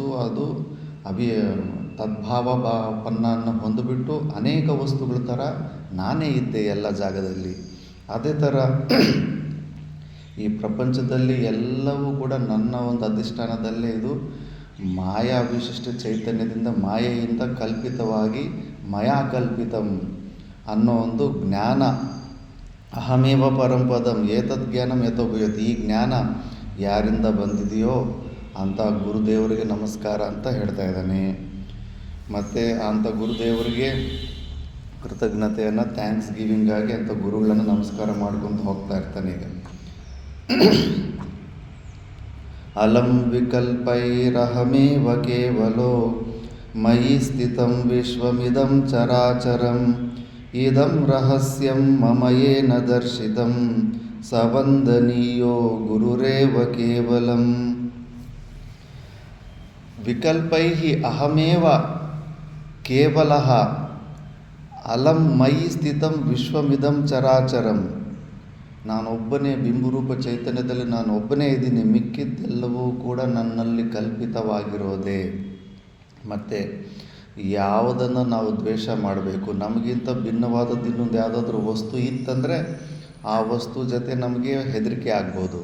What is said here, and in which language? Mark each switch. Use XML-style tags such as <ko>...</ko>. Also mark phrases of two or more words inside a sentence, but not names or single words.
<kn>ಅದು ತದ್ಭಾವಪನ್ನನ್ನು ಹೊಂದಿಬಿಟ್ಟು ಅನೇಕ ವಸ್ತುಗಳ ಥರ ನಾನೇ ಇದ್ದೆ ಎಲ್ಲ ಜಾಗದಲ್ಲಿ. ಅದೇ ಥರ ಈ ಪ್ರಪಂಚದಲ್ಲಿ ಎಲ್ಲವೂ ಕೂಡ ನನ್ನ ಒಂದು ಅಧಿಷ್ಠಾನದಲ್ಲೇ ಇದು ಮಾಯಾ ವಿಶಿಷ್ಟ ಚೈತನ್ಯದಿಂದ ಮಾಯೆಯಿಂದ ಕಲ್ಪಿತವಾಗಿ ಮಯಾಕಲ್ಪಿತಂ ಅನ್ನೋ ಒಂದು ಜ್ಞಾನ.</kn> <sa>ಅಹಮೇವ ಪರಂಪದಂ ಏತದ್ ಜ್ಞಾನಂ ಯತೋ ಭೂಯತಿ.</sa> <kn>ಈ ಜ್ಞಾನ ಯಾರಿಂದ ಬಂದಿದೆಯೋ ಅಂಥ ಗುರುದೇವರಿಗೆ ನಮಸ್ಕಾರ ಅಂತ ಹೇಳ್ತಾ ಇದ್ದಾನೆ. ಮತ್ತು ಅಂಥ ಗುರುದೇವರಿಗೆ ಕೃತಜ್ಞತೆಯನ್ನು</kn> <en>thanks giving</en> <kn>ಆಗಿ ಅಂಥ ಗುರುಗಳನ್ನು ನಮಸ್ಕಾರ ಮಾಡ್ಕೊಂಡು ಹೋಗ್ತಾ ಇರ್ತಾನೆ.</kn> <sa>ಈಗ ಅಲಂ ವಿಕಲ್ಪೈರಹಮೇವ ಕೇವಲೋ ಮಯಿ ಸ್ಥಿತಂ ವಿಶ್ವಮಿದಂ ಚರಾಚರಂ ಇದಂ ರಹಸ್ಯಂ ಮಮ ಯೇನ ದರ್ಶಿತಂ ಸವಂದನೀಯೋ ಗುರುರೇವ ಕೇವಲಂ. ವಿಕಲ್ಪೈಃ ಅಹಮೇವ ಕೇವಲಃ ಅಲಂ ಮಯಿ ಸ್ಥಿತಂ ವಿಶ್ವಮಿದಂ ಚರಾಚರಂ.</sa> <kn>ನಾನೊಬ್ಬನೇ ಬಿಂಬರೂಪ ಚೈತನ್ಯದಲ್ಲಿ ನಾನು ಒಬ್ಬನೇ ಇದ್ದೀನಿ. ಮಿಕ್ಕಿದ್ದೆಲ್ಲವೂ ಕೂಡ ನನ್ನಲ್ಲಿ ಕಲ್ಪಿತವಾಗಿರೋದೇ. ಮತ್ತು ಯಾವುದನ್ನು ನಾವು ದ್ವೇಷ ಮಾಡಬೇಕು? ನಮಗಿಂತ ಭಿನ್ನವಾದದ್ದು ಇನ್ನೊಂದು ಯಾವುದಾದ್ರೂ ವಸ್ತು ಇತ್ತಂದರೆ ಆ ವಸ್ತು ಜೊತೆ ನಮಗೆ ಹೆದರಿಕೆ ಆಗ್ಬೋದು.</kn>